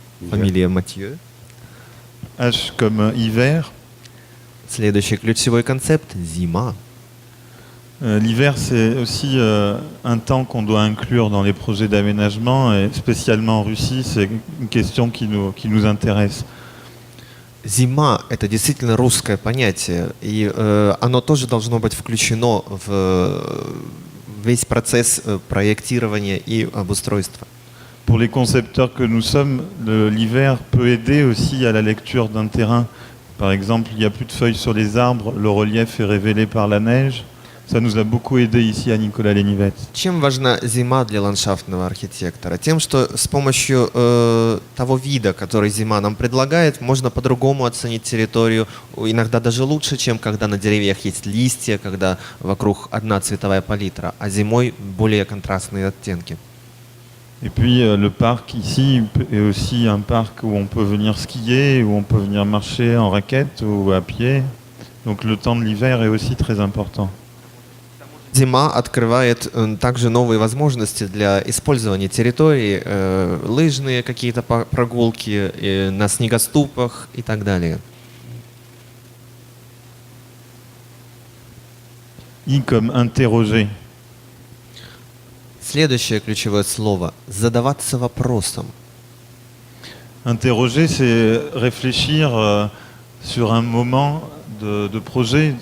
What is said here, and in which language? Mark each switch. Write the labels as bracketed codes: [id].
[ru] Фамилия Матье. [fr] H comme hiver. [ru] Следующий ключевой концепт — зима. [fr] L'hiver, c'est aussi un temps qu'on doit inclure dans les projets d'aménagement, et spécialement en Russie, c'est une question qui nous intéresse. [ru] Зима — это действительно русское понятие, и оно тоже должно быть включено в весь процесс проектирования и обустройства. [fr] Pour les concepteurs que nous sommes, l'hiver peut aider aussi à la lecture d'un terrain. Par exemple, il n'y a plus de feuilles sur les arbres, le relief est révélé par la neige. Ça nous a beaucoup aidé ici à Никола-Ленивец. [ru] Чем важна зима для ландшафтного архитектора? Тем, что с помощью того вида, который зима нам предлагает, можно по-другому оценить территорию, иногда даже лучше, чем когда на деревьях есть листья, когда вокруг одна цветовая палитра, а зимой более контрастные оттенки. [fr] Et puis le parc ici est aussi un parc où on peut venir skier, où on peut venir marcher en raquette ou à pied. Donc le temps de l'hiver est aussi très important. [ru] Зима открывает также новые возможности для использования территории, лыжные какие-то прогулки на снегоступах и так далее. [fr] I comme interroger. [ru] Следующее ключевое слово — задаваться вопросом. [fr] Interroger, c'est réfléchir sur un moment de projet.